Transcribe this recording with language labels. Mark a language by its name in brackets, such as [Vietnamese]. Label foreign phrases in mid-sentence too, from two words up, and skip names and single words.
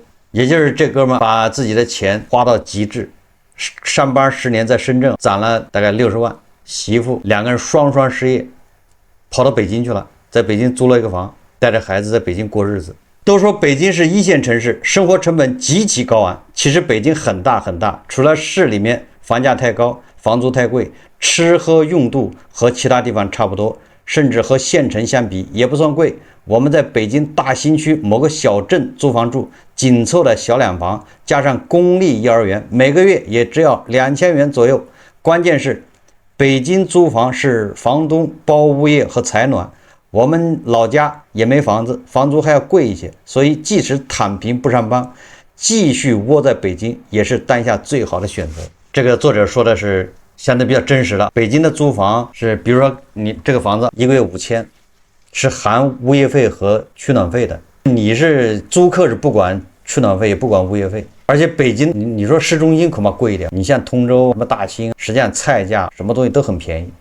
[Chinese] 也就是这哥們把自己的錢花到極致，上班10年在深圳攢了大概60萬，媳婦2個人雙失業， 跑到北京去了，在北京租了一个房，带着孩子在北京過日子。都说北京是一线城市，生活成本极其高昂。其實北京很大很大，除了市裡面房價太高，房租太貴，吃喝用度和其他地方差不多，甚至和縣城相比也不算貴。我們在北京大興區某個小鎮租房住，緊湊的小兩房，加上公立幼兒園，每個月也只要2000元左右。關鍵是北京租房是房東包物業和採暖，我們老家也沒房子，房租還要貴一些，所以即使躺平不上班，繼續窩在北京也是當下最好的選擇。這個作者說的是相對比較真實的。北京的租房是，比如說你這個房子一個月5000，是含物業費和取暖費的。你是租客是不管取暖費也不管物業費，而且北京你說市中心恐怕貴一點，你像通州什麼大興，實際上菜價什麼東西都很便宜。